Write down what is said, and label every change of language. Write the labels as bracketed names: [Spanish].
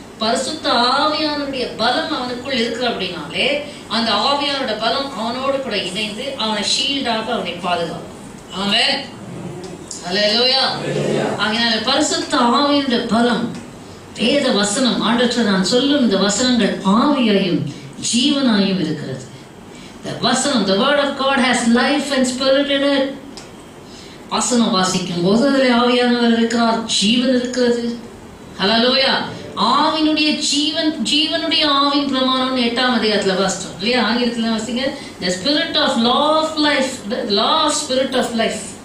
[Tamil] பரிசுத்த ஆவியானுடைய பலம் அவனுக்குள் இருக்கு. அப்படின்னாலே அந்த ஆவியானோட பலம் அவனோடு கூட இணைந்து அவனை ஷீல்டாக அவனை பாதுகாப்பான். ஆமென். ஹல்லேலூயா. ஆகையால பரிசுத்த ஆவியினுடைய பலம், வேத வசனம், ஆண்டவரே நான் சொல்லும் இந்த வசனங்கள் ஆவியாயும் ஜீவனாயும் இருக்கிறது. [English] The வசனம், the word of God has life and spirit in it. [Tamil] வசனம் வாசிக்கும் போது அதில் ஆவியானவர் இருக்கிறார், ஜீவன் இருக்கிறது. ஹல்லேலூயா. ஆவினுடைய ஜீவனுடைய ஆவின் பிரமாணம் 8ஆம் அதிகாரத்துல வாசிச்சோம் இல்லையா? ஆங்கிலத்துல வாசிங்க. [English] The spirit of law of life, the law of spirit of life.